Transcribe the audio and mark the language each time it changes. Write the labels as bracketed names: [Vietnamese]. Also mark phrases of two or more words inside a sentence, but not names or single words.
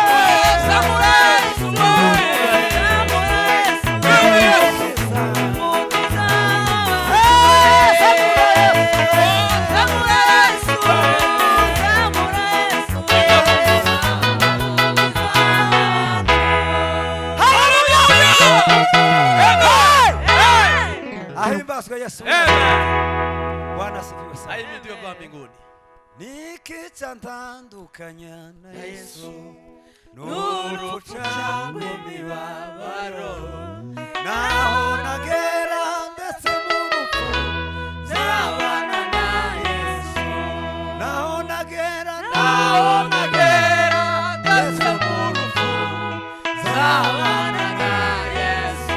[Kinyarwanda] Zabura Yesu we, Zabura Yesu Ahimbazwe Yesu. Amen. [Swahili] Bwana asifiwe sana. Ahimidiwe Baba mbinguni. [Kinyarwanda] Nikitandukanya na Yesu, [Swahili] Nuru changu mibabaro, [Kinyarwanda] naho nagera ndetse mu rupfu, nzabana na Yesu. Naho nagera ndetse mu rupfu, nzabana na Yesu.